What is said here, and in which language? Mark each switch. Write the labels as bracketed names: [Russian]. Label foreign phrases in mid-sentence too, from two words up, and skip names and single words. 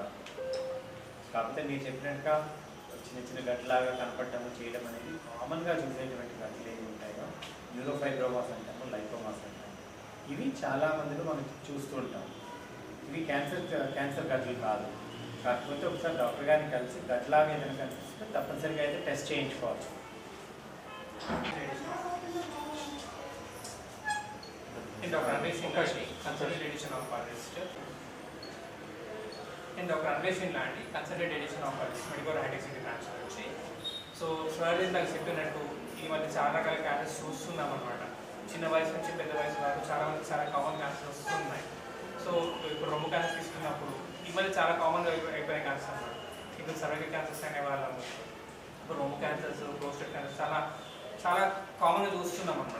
[Telugu] కాకపోతే మీరు చెప్పినట్టుగా చిన్న చిన్న గడ్డలాగా కనపడటము చేయడం అనేది కామన్గా చూసేటువంటి గడ్డలు ఏమి ఉంటాయో న్యూరోఫైబ్రోమాస్ అంటాము, లైకోమాస్ అంటాము, ఇవి చాలా మందిలో మనం చూస్తూ ఉంటాం. ఇవి క్యాన్సర్ గడ్డలు కాదు. కాకపోతే ఒకసారి డాక్టర్ గారిని కలిసి గడ్డలాగా ఏదైనా కనిపిస్తే తప్పనిసరిగా అయితే టెస్ట్ చేయించుకోవచ్చు. [English] Dr. Anvesh Inlandi, Consultant Edition of Artist. Dr. Anvesh Inlandi, Consultant Edition of Artist, Medical High-Tech City Branch నుంచి. so sir [Telugu] ఇందాక చెప్పినట్టు ఈ మధ్య చాలా రకాల క్యాన్సర్స్ చూస్తున్నాం అనమాట. చిన్న వయసు నుంచి పెద్ద వయసు వరకు చాలా మంది చాలా [English] common cancers [Telugu] వస్తున్నాయి. సో ఇప్పుడు రొమ్ము క్యాన్సర్ తీసుకున్నప్పుడు ఈ మధ్య చాలా కామన్గా అయిపోయిన క్యాన్సర్ అన్నమాట. ఇప్పుడు [English] cervical cancers [Telugu] అనే వాళ్ళము, ఇప్పుడు రొమ్ము క్యాన్సర్స్, [English] prostate cancer [Telugu] చాలా చాలా కామన్గా చూస్తున్నాం అనమాట.